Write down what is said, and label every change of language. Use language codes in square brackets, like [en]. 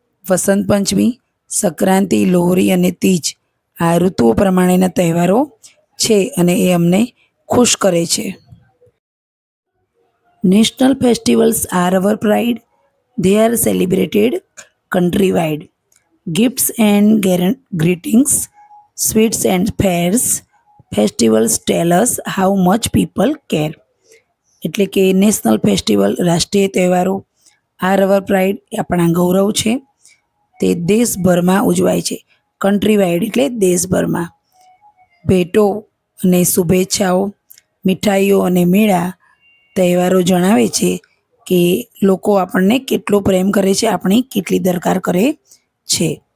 [gu] વસંત પંચમી, સંક્રાંતિ, લોહરી અને તીજ આ ઋતુઓ પ્રમાણેના તહેવારો છે અને એ અમને ખુશ કરે છે. [en] National festivals are our pride. They are celebrated countrywide. Gifts and greetings, sweets and fairs, festivals tell us how much people care. [gu] એટલે કે નેશનલ ફેસ્ટિવલ, રાષ્ટ્રીય તહેવારો, [en] are our pride [gu] આપણા ગૌરવ છે, તે દેશભરમાં ઉજવાય છે. [en] country wide [gu] એટલે દેશભરમાં. ભેટો અને શુભેચ્છાઓ, મીઠાઈઓ અને મેળા તહેવારો જણાવે છે કે લોકો આપણને કેટલો પ્રેમ કરે છે, આપણી કેટલી દરકાર કરે છે.